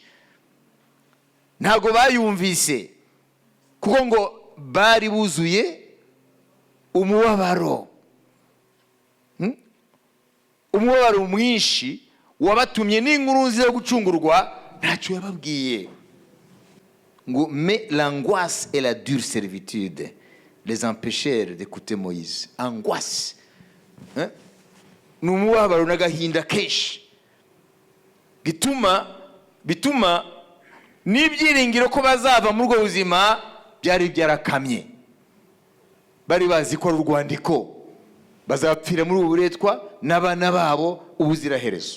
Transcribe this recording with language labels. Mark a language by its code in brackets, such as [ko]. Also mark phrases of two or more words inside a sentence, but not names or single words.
[rw] Ntabwo bayumvise. Kuko ngo bari buzuye umubabaro. Umubabaro mwinshi wabatumye n'inkuru nziza yo gucungurwa ntacyo yababwiye. [fr] Ngo mais l'angoisse et la dure servitude les empêchèrent d'écouter Moïse. Angoisse. [rw] N'umubabaro n'agahinda kenshi bituma n'ibyiringiro ko bazava muri ubwo buzima byari byarakamye. Bari bazi ko ari urwandiko bazapfira muri ubu buretwa n'abana babo ubuziraherezo.